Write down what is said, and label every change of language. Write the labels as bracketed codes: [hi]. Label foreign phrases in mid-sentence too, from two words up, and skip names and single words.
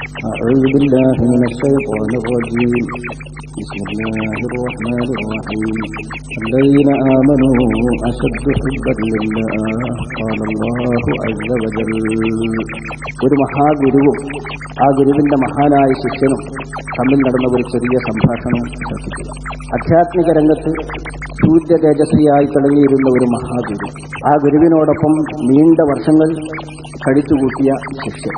[ar] أعوذ بالله من الشيطان الرجيم. بسم الله الرحمن الرحيم. الذين آمنوا أشد حبا لله قال الله عز وجل. [ml] ഒരു മഹാഗുരുവും ആ ഗുരുവിന്റെ മഹാനായ ശിഷ്യനും തമ്മിൽ നടന്ന ഒരു ചെറിയ സംഭാഷണം ശ്രദ്ധിക്കുക. ആധ്യാത്മിക രംഗത്ത് സൂര്യ തേജസ്വിയായി തിളങ്ങിയിരുന്ന ഒരു മഹാഗുരു, ആ ഗുരുവിനോടൊപ്പം നീണ്ട വർഷങ്ങൾ കഴിച്ചുകൂട്ടിയ ശിഷ്യൻ.